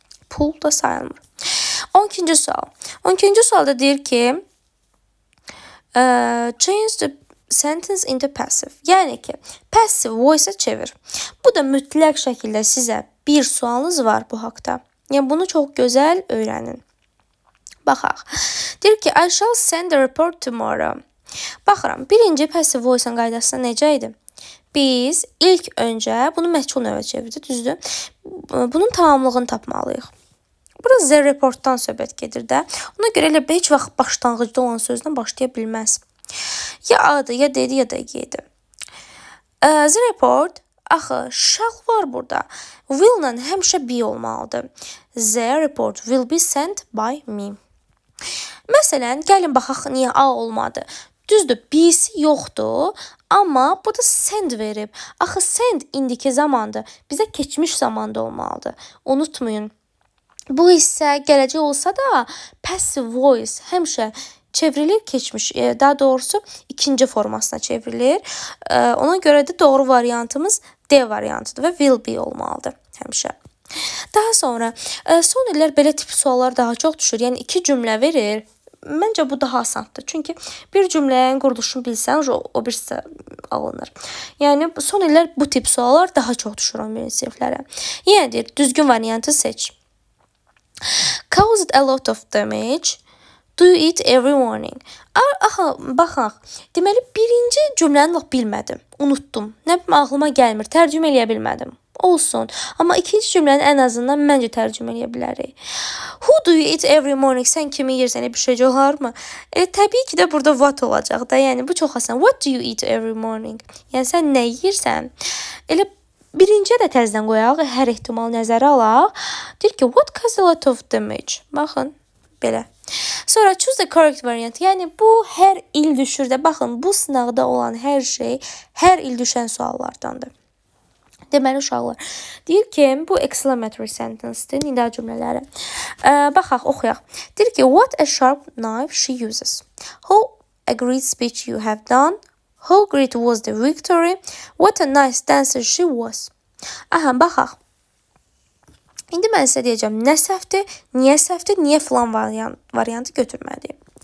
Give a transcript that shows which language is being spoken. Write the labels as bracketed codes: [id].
[az] Pul da sayılmır. 12-ci sual. 12-ci sualda deyir ki, [en] change the sentence into passive. [az] Yəni ki, passive voice-a çevir. Bu da mütləq şəkildə sizə bir sualınız var bu haqda. Yəni bunu çox gözəl öyrənin. Baxaq. Deyir ki, [en] I shall send a report tomorrow. [az] Baxıram. Birinci passive voice-ın qaydası necə idi? Biz ilk öncə bunu məchul növə çevirdik, düzdür? Bunun tamamlığını tapmalıyıq. Burada the reportdan söhbət gedir də. Ona görə elə heç vaxt başlanğıcda olan sözdən başlaya bilməz. Ya A-dır, ya D-dir, ya da G-dir. The report, axı, shall var burada. Will-la həmişə be olmalıdır. [en] The report will be sent by me. [az] Məsələn, gəlin baxaq niyə A olmadı. Düzdür, B'si yoxdur, amma burada send verib. Axı send indiki zamandır. Bizə keçmiş zamanda olmalıdır. Unutmayın. Bu hissə gələcək olsa da passive voice həmişə çevrilir keçmiş. Daha doğrusu ikinci formasına çevrilir. Ona görə də doğru variantımız D variantıdır və will be olmalıdır həmişə. Daha sonra son illər belə tip suallar daha çox düşür. Yəni iki cümlə verir. Məncə bu daha asandır. Çünki bir cümlənin quruluşunu bilsən, o birisi alınır. Yəni son illər bu tip suallar daha çox düşür 11-ci siniflərə. Yəni deyir, düzgün variantı seç. [en] Caused a lot of damage. Do you eat every morning? [az] Aha, baxaq. Deməli, birinci cümləni lap bilmədim. Unutdum. Nə bilim, ağlıma gəlmir. Tərcümə eləyə bilmədim. Olsun. Amma ikinci cümləni ən azından məncə tərcümə eləyə bilərik. [en] Who do you eat every morning? [az] Sən kimi yeyirsən, bir şey olarmı? Təbii ki də burada what olacaq da. Yəni bu çox asan. [en] What do you eat every morning? [az] Yəni sən nə yeyirsən? Elə birinciyə də təzədən qoyaq, hər ehtimal nəzərə alaq. Deyir ki, [en] what causes a lot of damage? [az] Baxın, belə. Sonra [en] choose the correct variant. [az] Yəni bu hər il düşür də. Baxın, bu sınavda olan hər şey hər il düşən suallardandır. Deməli uşaqlar. Deyir ki, bu exclamatory sentence-dir, nida cümlələri. Baxaq, oxuyaq. Deyir ki, [en] what a sharp knife she uses. How a great speech you have done. How great was the victory. What a nice dancer she was. [az] Aha, baxaq. İndi mən sizə deyəcəm, nə səhvdir, niyə filan variantı götürməliyim.